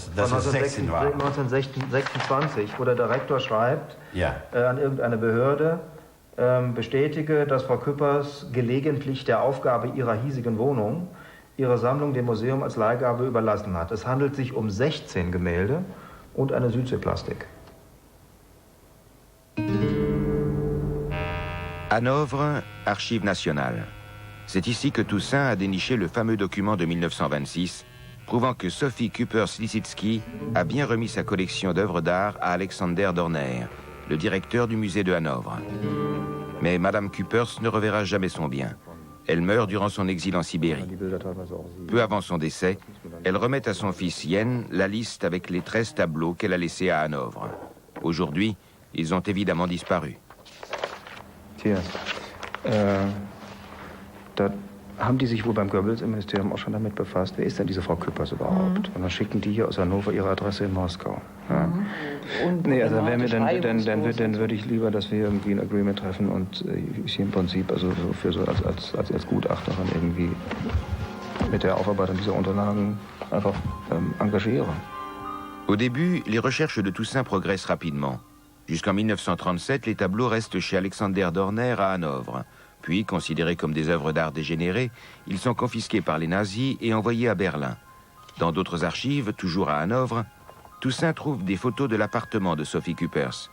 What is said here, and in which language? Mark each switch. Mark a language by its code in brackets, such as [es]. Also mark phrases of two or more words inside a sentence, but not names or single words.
[de] von 1926, wo der Direktor schreibt an irgendeine Behörde, bestätige, dass Frau Küppers gelegentlich der Aufgabe ihrer hiesigen Wohnung ihre Sammlung dem Museum als Leihgabe überlassen hat. Es handelt sich um 16 Gemälde und eine Südseeplastik. [fr] Hanovre, Archives nationales. C'est ici que Toussaint a déniché le fameux document de 1926, prouvant que Sophie Küppers-Lissitsky a bien remis sa collection d'œuvres d'art à Alexander Dorner, le directeur du musée de Hanovre. Mais Madame Küppers ne reverra jamais son bien. Elle meurt durant son exil en Sibérie. Peu avant son décès, elle remet à son fils Yen la liste avec les 13 tableaux qu'elle a laissés à Hanovre. Aujourd'hui, ils ont évidemment disparu. [de] Hier, da haben die sich wohl beim Goebbels im Ministerium auch schon damit befasst. Wer ist denn diese Frau Küppers überhaupt? Und dann schicken die hier aus Hannover ihre Adresse in Moskau. Ja. Nee, also dann würde ich lieber, dass wir irgendwie ein Agreement treffen und ich im Prinzip also für so als Gutachterin irgendwie mit der Aufarbeitung dieser Unterlagen einfach engagiere. [fr] Au début, les recherches de Toussaint progressent rapidement. Jusqu'en 1937, les tableaux restent chez Alexander Dorner à Hanovre. Puis, considérés comme des œuvres d'art dégénérées, ils sont confisqués par les nazis et envoyés à Berlin. Dans d'autres archives, toujours à Hanovre, Toussaint trouve des photos de l'appartement de Sophie Küppers.